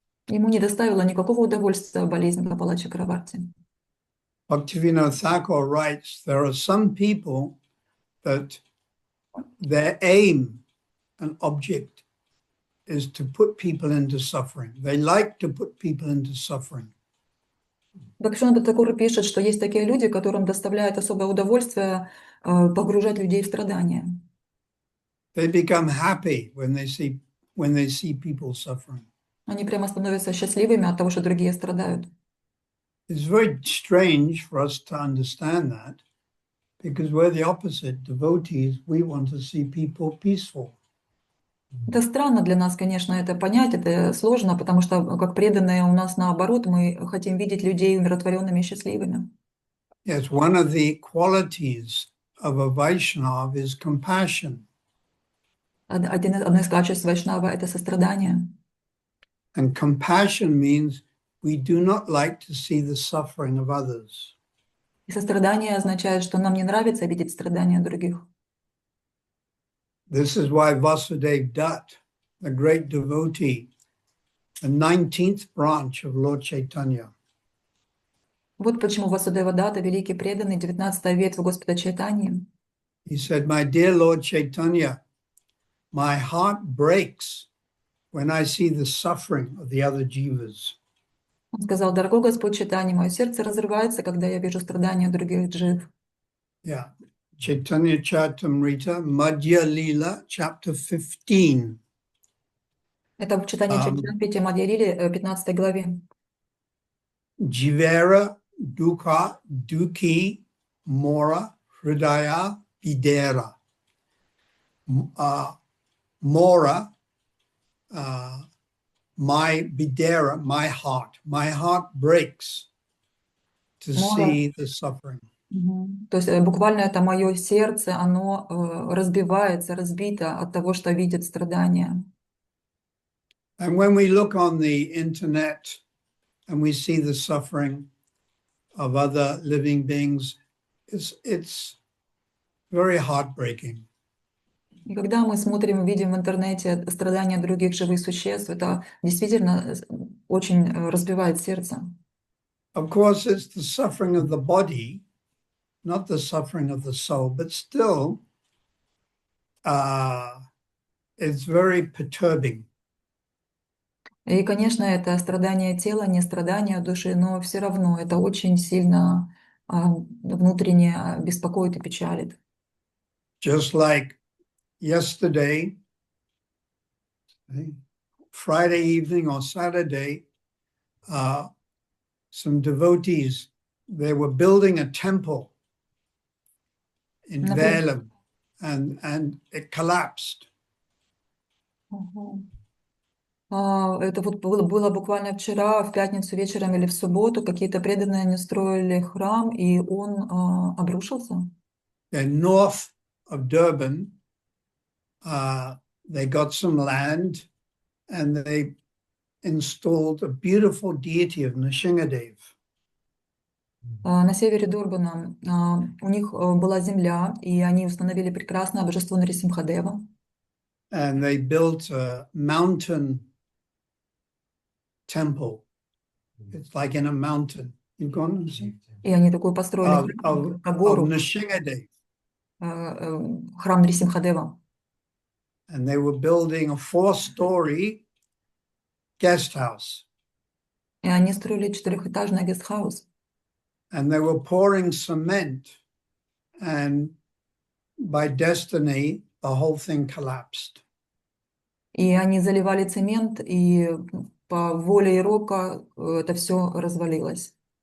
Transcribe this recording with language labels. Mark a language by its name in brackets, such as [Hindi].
[Russian] Ему не доставило никакого удовольствия болезнь Гопала Чакраварти. [English] Bhaktivinoda Thakur writes, there are some people that their aim and object is to put people into suffering. They like to put people into suffering. [Russian] Бхактивинода Тхакур пишет, что есть такие люди, которым доставляет особое удовольствие погружать людей в страдания. [English] They become happy when they see people suffering. [Russian] Они прямо становятся счастливыми от того, что другие страдают. [English] It's very strange for us to understand that, because we're the opposite. Devotees, we want to see people peaceful. [Russian] Это странно для нас, конечно, это понять, это сложно, потому что, как преданные, у нас наоборот, мы хотим видеть людей умиротворенными и счастливыми. [English] Yes, one of the qualities of a Vaishnava is compassion. [Russian] Одно из качеств Вайшнава — это сострадание. [English] And compassion means we do not like to see the suffering of others. [Russian] И сострадание означает, что нам не нравится видеть страдания других. [English] This is why Vasudev Dutt, the great devotee, the 19th branch of Lord Chaitanya, [Russian] Вот почему Васудева Датта, великий преданный, 19-я ветвь Господа Чайтаньи, [English] he said, my dear Lord Chaitanya, my heart breaks when I see the suffering of the other jivas. [Russian] он сказал: «Дорогой Господь Чайтанья, мое сердце разрывается, когда я вижу страдания других джив». [English] Yeah. Chaitanya Charitamrita, Madhya Lila, chapter 15. [Russian] Это в читании Чайтаньи Мадья Лили, 15 главе. [Bangla] Jivera Dukha Duki Mora Hridaya Videra. [English] Mora, my Videra, my heart breaks to see the suffering. [Russian] То есть буквально это мое сердце, оно разбивается, разбито от того, что видит страдания. [English] And when we look on the internet and we see the suffering of other living beings, it's very heartbreaking. [Russian] И когда мы смотрим, видим в интернете страдания других живых существ, это действительно очень разбивает сердце. [English] Of course, it's the suffering of the body, not the suffering of the soul, but still, it's very perturbing. [Russian] И, конечно, это страдание тела, не страдание души, но все равно это очень сильно внутренне беспокоит и печалит. [English] Just like yesterday, Friday evening or Saturday, some devotees, they were building a temple in Velam, and it collapsed. [Russian] Это вот было буквально вчера, в пятницу вечером или в субботу, какие-то преданные они строили храм, и он обрушился. [English] North of Durban, they got some land and they installed a beautiful deity of Nrsimhadev. [Russian] На севере Дурбана у них была земля, и они установили прекрасное божество Нарисимхадева. [English] And they built a mountain temple. It's like in a mountain. You've gone to see? [Russian] И они такой построили гору, [English] Nrsimhadev. [Russian] храм Нарисимхадева. [English] And they were building a 4-story guest house. [Russian] И они строили 4-этажный гестхаус. [English] And they were pouring cement, and by destiny, the whole thing collapsed. [Russian] И они заливали цемент, и по воле Ирока это все развалилось.